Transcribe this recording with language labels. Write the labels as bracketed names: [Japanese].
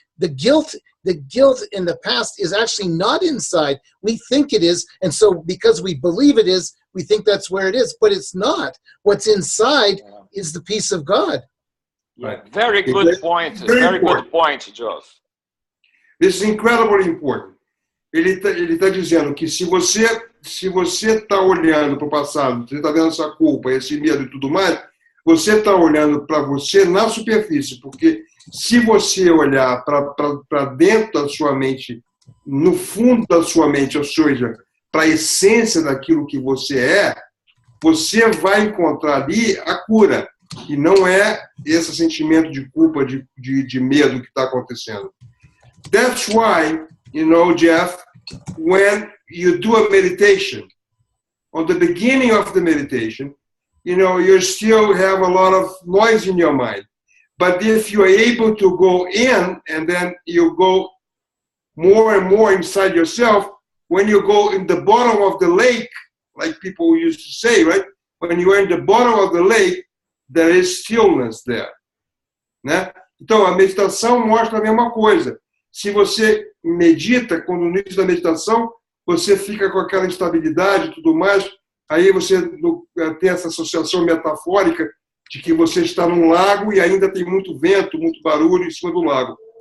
[English] The guilt in the past is actually not inside. We think it is. And so because we believe it is, we think that's where it is, but it's not. What's inside is the peace of God. Right. Very good point. Very good point, Geoff. This is incredibly important. [Portuguese] Ele tá dizendo que se você está olhando para o passado, você está vendo essa culpa, esse medo e tudo mais, você está olhando para você na superfície, porque se você olhar para dentro da sua mente, no fundo da sua mente, ou seja, para a essência daquilo que você você vai encontrar ali a cura. E não é esse sentimento de culpa, de medo que está acontecendo. [English] That's why, Jeff, when you do a meditation, on the beginning of the meditation, you still have a lot of noise in your mind. But if you are able to go in and then you go more and more inside yourself, when you go in the bottom of the lake, like people used to say, right? When you are in the bottom of the lake, there is stillness there, né? [Portuguese] Então, a meditação mostra a mesma coisa. Se você medita, quando no início da meditação, você fica com aquela instabilidade e tudo mais, aí você tem essa associação metafórica de que você está num lago e ainda tem muito vento, muito barulho em cima do lago.